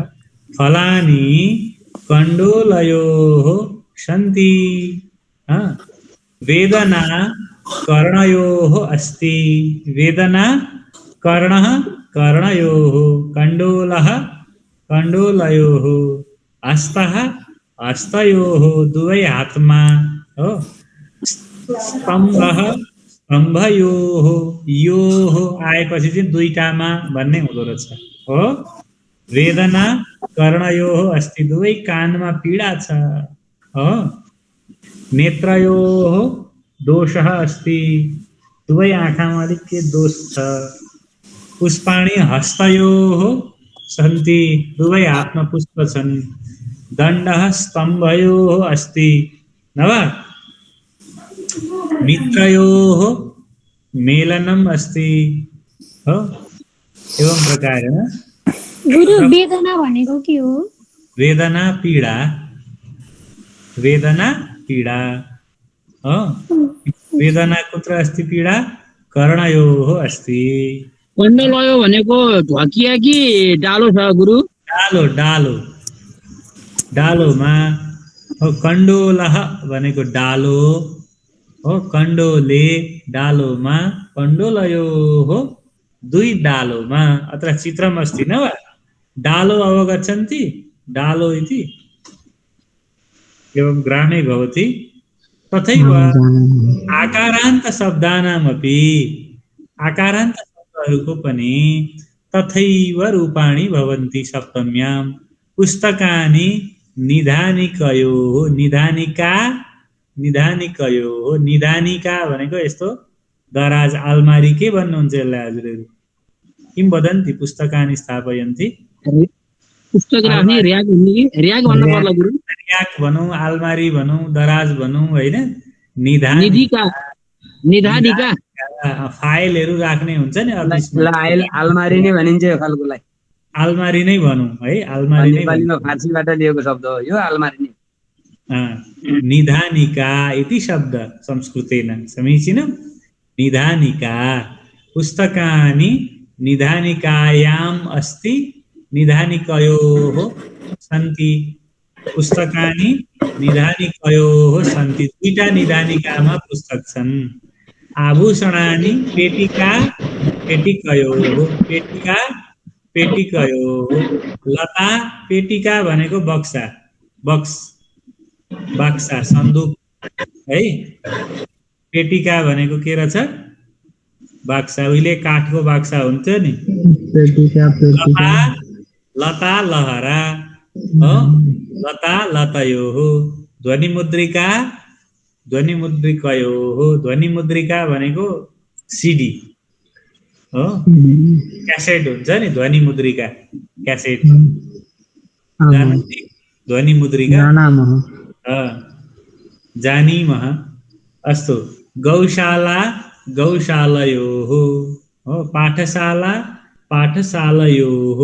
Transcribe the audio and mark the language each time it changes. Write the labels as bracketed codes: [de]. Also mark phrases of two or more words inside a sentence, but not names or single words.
[sa] फलानि कण्डूलयोः सन्ति। वेदना कर्णयोः अस्ति वेदना कर्णः कर्णयोः कण्डूलः कण्डूलयोः हस्तः हस्तयोः [ne] दुवै हातमा हो [sa] स्तम्भः स्तम्भयोः योः [ne] आएपछि चाहिँ दुईटामा भन्ने हुँदो रहेछ हो। [sa] वेदना कर्णयोः अस्ति [ne] दुवै कानमा पीडा छ हो। [sa] नेत्रयोः दोषः अस्ति [ne] दुवै आँखामा अलिक के दोष छ। [sa] पुष्पाणि हस्तयोः सन्ति [ne] दुवै हातमा पुष्प छन्। [sa] दण्डः स्तम्भयोः अस्ति न वा। मित्रयोः मेलनम् अस्ति हो। एवं प्रकारेण [ne] गुरु वेदना भनेको के हो? वेदना पीडा वेदना पीडा हो। [sa] वेदना कुत्र अस्ति पीडा कर्णयोः अस्ति। [ne] कण्डलयो भनेको ढकिया कि डालो छ गुरु? डालो डालो डालोमा हो। कण्डोलः भनेको डालो हो। [sa] कण्डोले डालोमा कण्डोलयोः [ne] दुई डालोमा [sa] अत्र चित्रम् अस्ति न वा। डालो अवगच्छन्ति डालो इति एवं ग्रामे भवति। तथैव आकारान्त शब्दानामपि [ne] आकारान्त शब्दहरूको पनि [sa] तथैव रूपाणि भवन्ति सप्तम्यां। पुस्तकानि निधानिकयोः निधानिका निधानिकयोः निधानिका [ne] भनेको यस्तो दराज आलमारी के भन्नुहुन्छ यसलाई हजुरहरू [sa] किं वदन्ति। पुस्तकानि स्थापयन्ति [ne] पुस्तक राख्ने र्याक भन्ने कि र्याक भन्न पर्ला गुरु? र्याक भनौँ आलमारी भनौँ दराज भनौँ होइन। निधिका निधानिका फाइलहरू राख्ने हुन्छ नि अफिसमा। आलमारी नै भनिन्छ यो खालकोलाई। आलमारी नै भनौँ है आलमारी नै नेपालीमा फारसीबाट लिएको शब्द हो यो आलमारी नै। [sa] निधानिका इति शब्द संस्कृतेन समीचीनं। निधानिका पुस्तकानि निधानिकायाम् अस्ति निधानिकयोः सन्ति। पुस्तकानि निधानिकयोः सन्ति [ne] दुईटा निधानिकामा पुस्तक छन्। [sa] आभूषणानि पेटिका पेटिकयोः पेटिका पेटिकयोः। [ne] लता पेटिका भनेको बक्सा बक्स बाक्सा सन्दुक है। पेटिका भनेको के रहेछ बाक्सा। उहिले काठको बाक्सा हुन्थ्यो नि। लता लता लहरा हो। [sa] लता लतयोः ध्वनि मुद्रिका ध्वनि मुद्रिकयोः। [ne] ध्वनि मुद्रिका भनेको सिडी हो। क्यासेट हुन्छ नि ध्वनि मुद्रिका क्यासेट [sa] ध्वनि मुद्रिका जानीमः। अस्तु गौशाला गौशालयोः हो। पाठशाला पाठशालयोः।